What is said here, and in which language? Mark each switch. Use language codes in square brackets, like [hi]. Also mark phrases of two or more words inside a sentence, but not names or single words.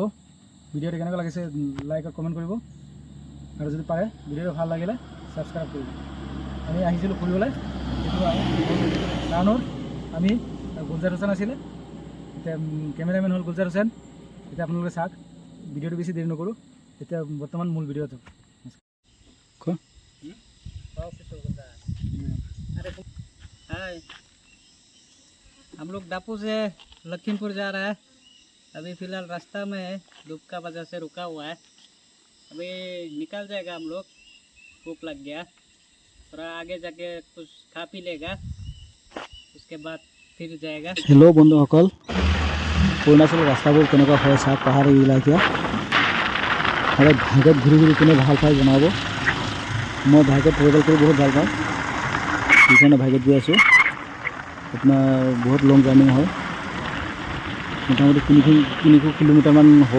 [as] ভিডিঅ'টো কেনেকুৱা লাগিছে লাইক আৰু কমেণ্ট কৰিব, আৰু যদি পাৰে ভিডিঅ'টো ভাল লাগিলে ছাবস্ক্ৰাইব কৰিব। আমি আহিছিলোঁ ফুৰিবলৈ, সেইটো টাউনত। আমি গুলজাৰ হুছেইন আছিলে, এতিয়া কেমেৰামেন হ'ল গুলজাৰ হুছেইন। এতিয়া আপোনালোকে চাওক, ভিডিঅ'টো বেছি দেৰি নকৰোঁ। এতিয়া বৰ্তমান মূল ভিডিঅ'টো [hi] हाय, हम लोग डापू से लखीमपुर जा रहा है। अभी फ़िलहाल रास्ता में है, धूप का वजह से रुका हुआ है। अभी निकल जाएगा हम लोग, भूख लग गया। थोड़ा आगे जाके कुछ खा पी लेगा, उसके बाद फिर जाएगा। [as] হেল্ল' বন্ধুসকল, অৰুণাচলৰ ৰাস্তাবোৰ কেনেকুৱা হয় চাওক, পাহাৰী এলেকা। আৰু বাইকত ঘূৰি ঘূৰি কোনে ভাল পায় জনাব। মই বাইকত ট্ৰেভেল কৰি বহুত ভাল পাওঁ, সেইকাৰণে বাইকত গৈ আছোঁ। আপোনাৰ বহুত [en] long journey [as] হয়, মোটামুটি 300 কিলোমিটাৰমান হ'ব।